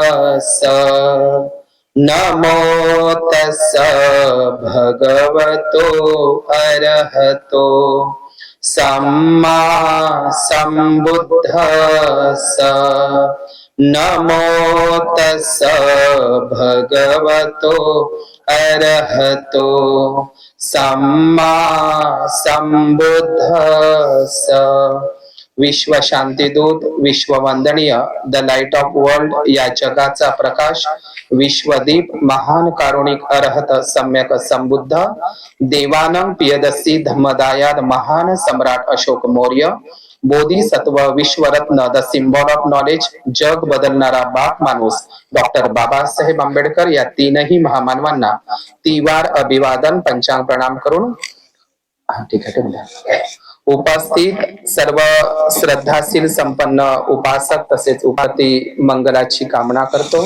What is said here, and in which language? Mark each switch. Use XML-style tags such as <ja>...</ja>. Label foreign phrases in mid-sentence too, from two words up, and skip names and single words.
<pi>नमो तस्स भगवतो अरहतो सम्मा सम्बुद्धस्स नमो तस्स भगवतो अरहतो सम्मा सम्बुद्धस्स।</pi> <mr>विश्व शांतीदूत, विश्व वंदनीय,</mr> <en>the light of world</en> <mr>या जगाचा प्रकाश, विश्वदीप, महान कारुणिक अरहत सम्यक संबुद्ध देवानं पियदसी धम्मदायाद महान सम्राट अशोक मौर्य, बोधिसत्व, विश्वरत्न,</mr> <en>the symbol of knowledge,</en> <mr>जग बदलणारा बाप माणूस डॉक्टर बाबासाहेब आंबेडकर या तीनही महामानवांना तिवार अभिवादन पंचांग प्रणाम करून ठीक आहे उपस्थित सर्व श्रद्धाशील संपन्न उपासक तसेच उपाती मंगलाची कामना करतो।</mr>